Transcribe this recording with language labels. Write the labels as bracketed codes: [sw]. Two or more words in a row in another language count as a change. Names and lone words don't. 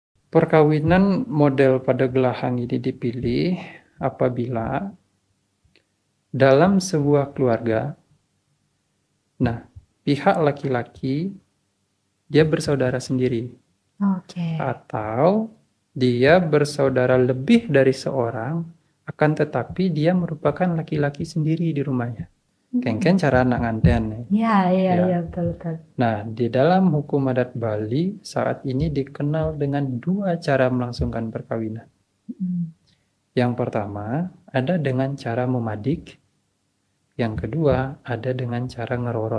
[id] Perkawinan model pada Gelahang ini dipilih apabila dalam sebuah keluarga, pihak laki-laki dia bersaudara sendiri Oke. atau dia bersaudara lebih dari seorang, akan tetapi dia merupakan laki-laki sendiri di rumahnya. [ban] Kengken cara anak nganten. [id] Iya, betul. Nah, di dalam hukum adat Bali saat ini dikenal dengan dua cara melangsungkan perkawinan. Yang pertama ada dengan cara memadik, yang kedua ada dengan cara ngerorot.